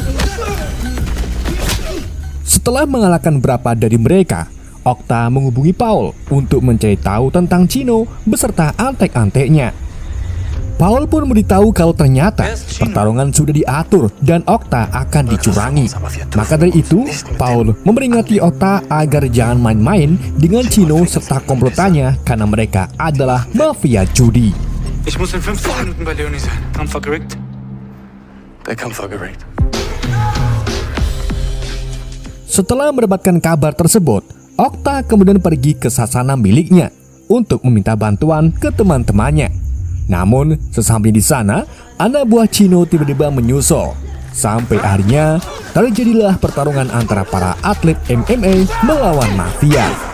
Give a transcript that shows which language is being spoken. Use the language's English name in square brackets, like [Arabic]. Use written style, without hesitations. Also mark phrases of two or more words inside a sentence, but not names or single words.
[Indonesian] Setelah mengalahkan beberapa dari mereka, Okta menghubungi Paul untuk mencari tahu tentang Chino beserta antek-anteknya. Paul pun memberitahu kalau ternyata pertarungan sudah diatur dan Okta akan dicurangi. Maka dari itu, Paul memperingati Okta agar jangan main-main dengan Chino serta komplotannya karena mereka adalah mafia judi. [German] Ich muss in 15 Minuten bei Leonie sein. Kampf gerickt? Der Kampf war geregt. [Indonesian] Setelah mendapatkan kabar tersebut, Okta kemudian pergi ke sasana miliknya untuk meminta bantuan ke teman-temannya. Namun, sesampainya di sana, anak buah Chino tiba-tiba menyusul. Sampai akhirnya, terjadilah pertarungan antara para atlet MMA melawan mafia.